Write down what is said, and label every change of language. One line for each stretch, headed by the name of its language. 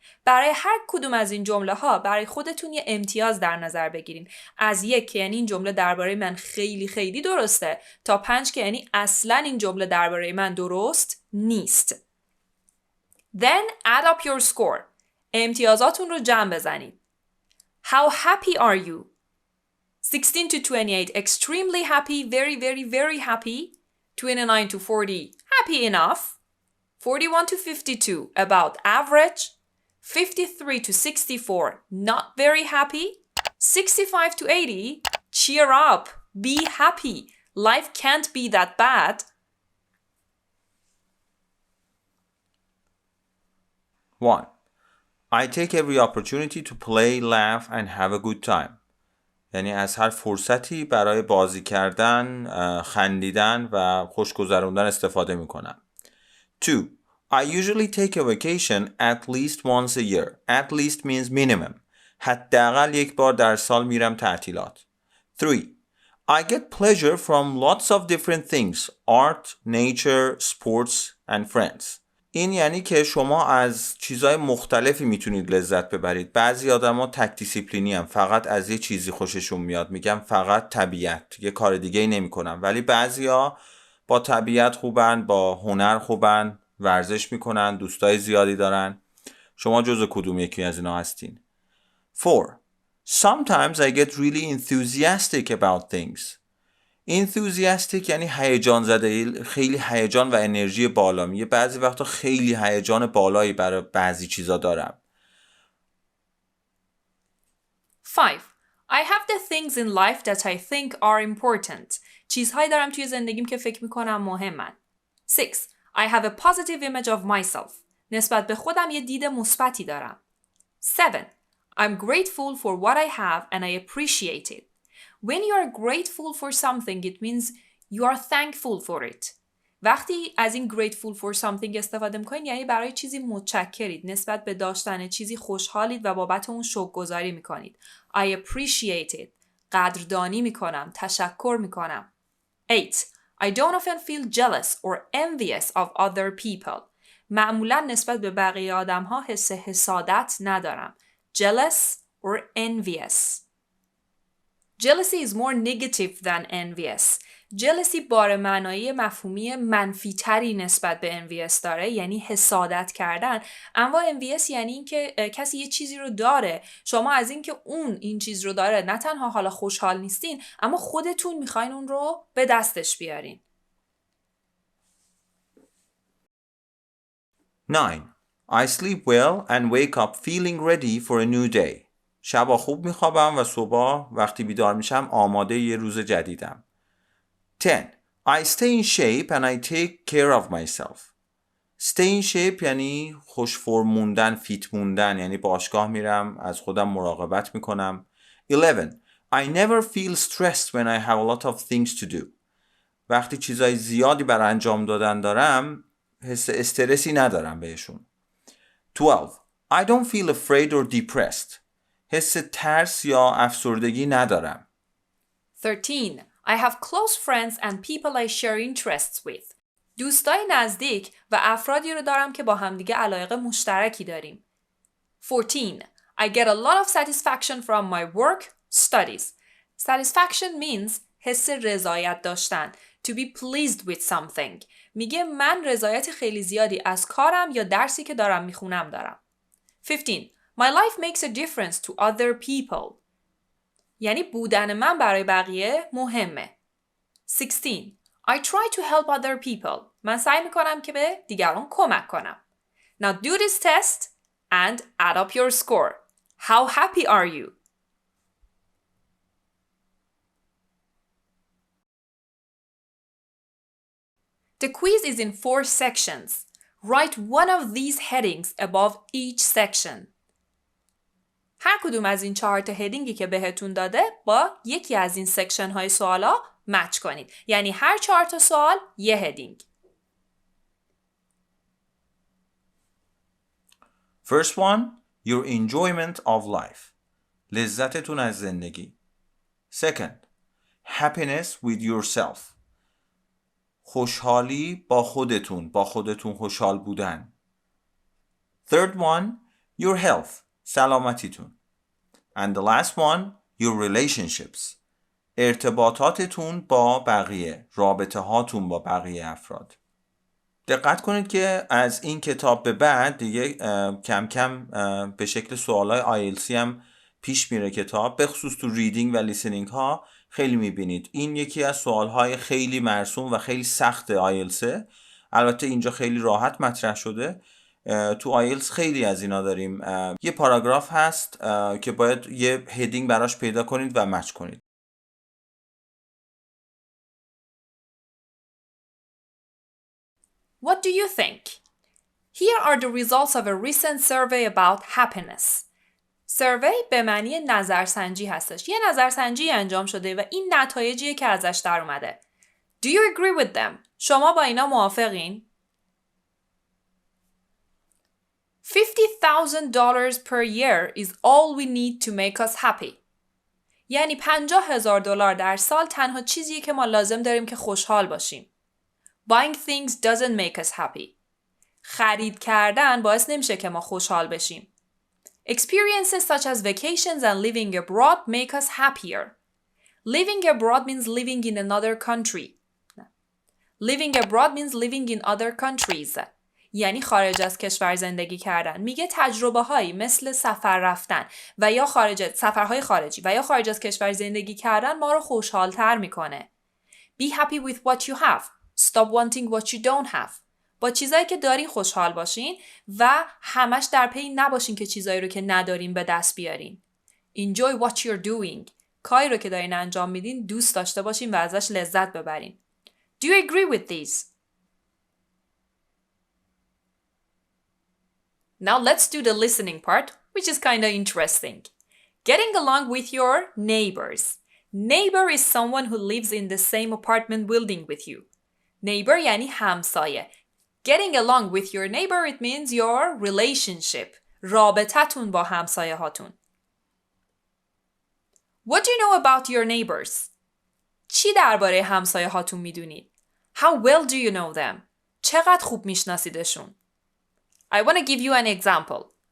Persian: برای هر کدوم از این جمله ها برای خودتون یه امتیاز در نظر بگیرین. از 1 که یعنی این جمله درباره من خیلی خیلی درسته تا 5 که یعنی اصلا این جمله درباره من درست نیست.
English: Then add up your score.
Persian: امتیازاتون رو جمع بزنید.
English: How happy are you? 16 to 28, extremely happy, very, very, very happy. 29 to 40, happy enough. 41 to 52, about average. 53 to 64, not very happy. 65 to 80, cheer up, be happy. Life can't be that bad. 1. I take every opportunity to play, laugh and have a good time.
Persian: یعنی از هر فرصتی برای بازی کردن، خندیدن و خوش گذروندن استفاده میکنم.
English: 2. I usually take a vacation at least once a year. At least means minimum.
Persian: حداقل یک بار در سال میرم تعطیلات.
English: 3. I get pleasure from lots of different things. Art, nature, sports and friends.
Persian: این یعنی که شما از چیزهای مختلفی میتونید لذت ببرید. بعضی آدما تک دیسیپلینی هم، فقط از یه چیزی خوششون میاد، میگم فقط طبیعت، یه کار دیگه ای نمیکنن. ولی بعضیا با طبیعت خوبن، با هنر خوبن، ورزش میکنن، دوستای زیادی دارن. شما جزو کدوم یکی از اینا هستین؟ 4.
English: Sometimes I get really enthusiastic about things.
Persian: enthusiastic یعنی هیجان زده، خیلی هیجان و انرژی بالا. میگه بعضی وقتا خیلی هیجان بالایی برای بعضی چیزا دارم.
English: 5. I have the things in life that I think are important.
Persian: چیزهایی دارم توی زندگیم که فکر میکنم مهمن.
English: 6. I have a positive image of myself.
Persian: نسبت به خودم یه دید مثبتی دارم.
English: 7. I'm grateful for what I have and I appreciate it. When you are grateful for something, it means you are thankful for it.
Persian: وقتی از این grateful for something استفاده میکنید یعنی برای چیزی متشکرید، نسبت به داشتن چیزی خوشحالید و بابت اون شکرگزاری میکنید.
English: I appreciate it.
Persian: قدردانی میکنم، تشکر میکنم.
English: 8. I don't often feel jealous or envious of other people.
Persian: معمولا نسبت به بقیه آدم ها حس حسادت ندارم.
English: Jealous or envious. Jealousy is more negative than envious.
Persian: Jealousy بار معنایی مفهومی منفی تری نسبت به envious داره، یعنی حسادت کردن. اما envious یعنی این که کسی یه چیزی رو داره، شما از این که اون این چیز رو داره نه تنها حالا خوشحال نیستین، اما خودتون میخواین اون رو به دستش بیارین.
English: 9. I sleep well and wake up feeling ready for a new day.
Persian: شبا خوب میخوابم و صبح وقتی بیدار میشم آماده یه روز جدیدم.
English: 10. I stay in shape and I take care of myself.
Persian: Stay in shape یعنی خوش فرم موندن، فیت موندن، یعنی باشگاه میرم، از خودم مراقبت میکنم.
English: 11. I never feel stressed when I have a lot of things to do.
Persian: وقتی چیزای زیادی برای انجام دادن دارم حس استرسی ندارم بهشون.
English: 12. I don't feel afraid or depressed.
Persian: حس ترس یا افسردگی ندارم.
English: 13. I have close friends and people I share interests with.
Persian: دوستای نزدیک و افرادی رو دارم که با همدیگه علایق مشترکی داریم.
English: 14. I get a lot of satisfaction from my work, studies. Satisfaction means
Persian: حس رضایت داشتن.
English: To be pleased with something.
Persian: میگه من رضایت خیلی زیادی از کارم یا درسی که دارم میخونم دارم.
English: 15. My life makes a difference to other people.
Persian: یعنی بودن من برای بقیه مهمه.
English: 16. I try to help other people.
Persian: من سعی میکنم که به دیگران کمک کنم.
English: Now do this test and add up your score. How happy are you? The quiz is in 4 sections. Write one of these headings above each section.
Persian: هر کدوم از این 4 تا هدینگی که بهتون داده با یکی از این سکشن های سوالا مچ کنید. یعنی هر 4 تا سوال یه هدینگ.
English: First one, your enjoyment of life.
Persian: لذتتون از زندگی.
English: Second, happiness with yourself.
Persian: خوشحالی با خودتون خوشحال بودن.
English: Third one, your health. سلامتیتون. And the last one, your relationships.
Persian: ارتباطاتتون با بقیه، رابطه هاتون با بقیه افراد. دقت کنید که از این کتاب به بعد دیگه کم کم به شکل سوالای آیلسی هم پیش میره کتاب، به خصوص تو ریدینگ و لیسنینگ ها خیلی میبینید. این یکی از سوالهای خیلی مرسوم و خیلی سخت آیلسه. البته اینجا خیلی راحت مطرح شده. تو آیلتس خیلی از اینا داریم. یه پاراگراف هست که باید یه هدینگ براش پیدا کنید و مچ کنید.
English: What do you think? Here are the results of a recent survey about happiness.
Persian: سروی به معنی نظرسنجی هستش. یه نظرسنجی انجام شده و این نتایجیه که ازش در اومده.
English: Do you agree with them?
Persian: شما با اینا موافقین؟
English: $50,000 per year is all we need to make us happy.
Persian: یعنی $50,000 در سال تنها چیزیه که ما لازم داریم که خوشحال باشیم.
English: Buying things doesn't make us happy.
Persian: خرید کردن باعث نمیشه که ما خوشحال بشیم.
English: Experiences such as vacations and living abroad make us happier. Living abroad means living in another country. Living abroad means living in other countries.
Persian: یعنی خارج از کشور زندگی کردن. میگه تجربه هایی مثل سفر رفتن و یا سفرهای خارجی و یا خارج از کشور زندگی کردن ما رو خوشحالتر میکنه.
English: Be happy with what you have. Stop wanting what you don't have.
Persian: با چیزایی که دارین خوشحال باشین و همش در پی نباشین که چیزایی رو که ندارین به دست بیارین.
English: Enjoy what you're doing.
Persian: کاری رو که دارین انجام میدین دوست داشته باشین و ازش لذت ببرین.
English: Do you agree with these? Now let's do the listening part, which is kind of interesting. Getting along with your neighbors. Neighbor is someone who lives in the same apartment building with you.
Persian: Neighbor یعنی همسایه.
English: Getting along with your neighbor, it means your relationship.
Persian: رابطتون با همسایه هاتون.
English: What do you know about your neighbors?
Persian: چی درباره همسایه هاتون میدونید؟
English: How well do you know them?
Persian: چقدر خوب میشناسیدشون؟
English: I want to give you an example.